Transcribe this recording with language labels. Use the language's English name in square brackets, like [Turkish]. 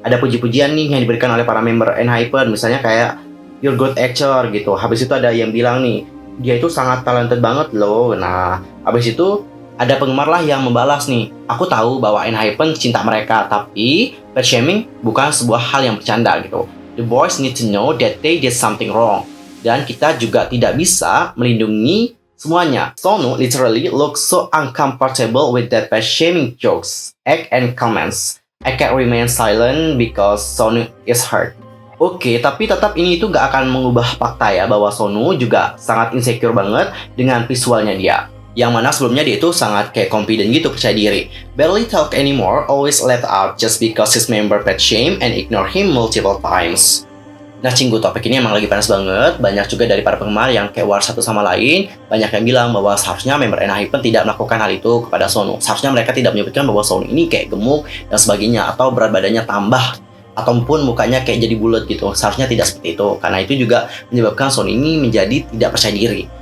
[Indonesian] Ada puji-pujian nih yang diberikan oleh para member ENHYPEN, misalnya kayak [English] you're good actor [Indonesian] gitu. Habis itu ada yang bilang nih, dia itu sangat talented banget loh. Nah, habis itu ada penggemar lah yang membalas nih, aku tahu bahwa ENHYPEN cinta mereka, tapi fat shaming bukan sebuah hal yang bercanda gitu. [English] The boys need to know that they did something wrong. [Indonesian] Dan kita juga tidak bisa melindungi semuanya. [English] Sonu literally looks so uncomfortable with that fat shaming jokes, act and comments. I can't remain silent because Sonu is hurt. [Indonesian] Oke, tapi tetap ini itu gak akan mengubah fakta ya bahwa Sonu juga sangat insecure banget dengan visualnya dia. Yang mana sebelumnya dia itu sangat kayak confident gitu, percaya diri. [English] Barely talk anymore, always let out just because his member fat shame and ignore him multiple times. [Indonesian] Nah, Cinggu, topik ini emang lagi panas banget. Banyak juga dari para penggemar yang kayak war satu sama lain. Banyak yang bilang bahwa seharusnya member ENHYPEN tidak melakukan hal itu kepada Sonu. Seharusnya mereka tidak menyebutkan bahwa Sonu ini kayak gemuk dan sebagainya, atau berat badannya tambah, ataupun mukanya kayak jadi bulat gitu. Seharusnya tidak seperti itu, karena itu juga menyebabkan Sonu ini menjadi tidak percaya diri.